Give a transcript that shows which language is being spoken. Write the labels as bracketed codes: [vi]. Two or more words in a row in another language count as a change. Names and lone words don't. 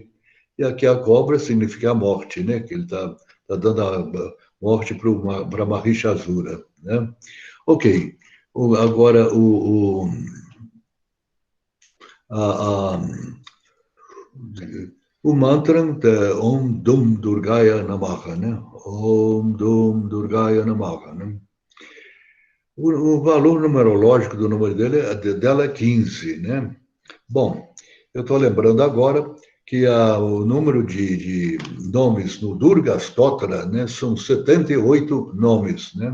[pt] E aqui a cobra significa a morte, né? Que ele tá dando a morte para Mahishasura, né? Ok. Agora, a, a, o mantra é [sa] ओम् दुम् दुर्गाय नमः, [pt] né? [sa] ओम् दुम् दुर्गाय नमः, [pt] né? O valor numerológico do número dela é 15, né? Bom, eu estou lembrando agora que o número de nomes no Durga Stotra, né, são 78 nomes, né?